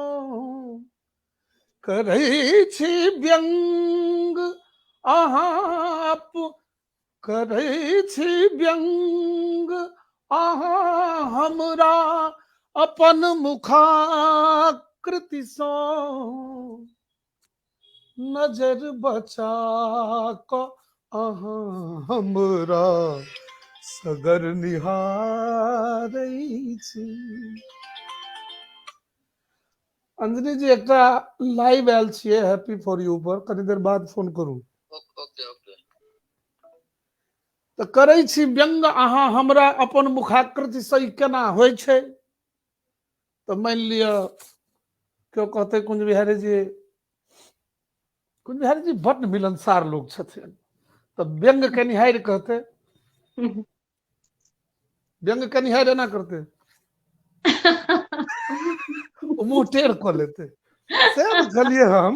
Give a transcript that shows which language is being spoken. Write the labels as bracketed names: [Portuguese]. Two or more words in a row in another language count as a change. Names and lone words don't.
[Maithili] करै छी व्यंग अहाँ करै छी व्यंग अहाँ हमरा अपन मुखाकृति सँ, नजर बचा कऽ अहाँ हमरा सगर निहारै छी। अंजनी जी एकटा लाइव आयल छियै [English] happy for you [Maithili] पर, कनी देर बाद फोन करू। तऽ करै छी व्यंग अहाँ हमरा अपन मुखाकृति से केना होइ छै। तऽ मानि लिअ केओ कहते कुंज बिहारी जी बड्ड मिलनसार लोग छथिन, तऽ व्यंग कनिहारि कहते, व्यंग कनिहारि एना करते, मुंह टेढ़ कऽ लेते, से ने कहलियै हम।